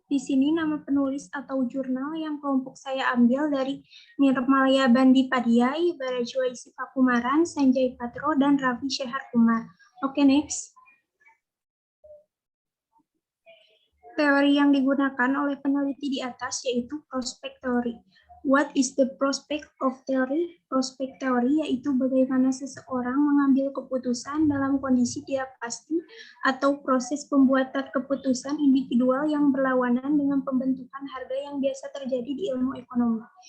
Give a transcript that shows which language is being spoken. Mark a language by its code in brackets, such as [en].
[id] Di sini nama penulis atau jurnal yang kelompok saya ambil dari Nirmalaya Bandi Padiai, Barajwa Isifa Kumaran, Sanjay Patro, dan Raffi Syehar Kumar. Oke, next. Teori yang digunakan oleh peneliti di atas yaitu prospect theory. [en] What is the prospect of theory? [id] Prospect theory yaitu bagaimana seseorang mengambil keputusan dalam kondisi tidak pasti atau proses pembuatan keputusan individual yang berlawanan dengan pembentukan harga yang biasa terjadi di ilmu ekonomi.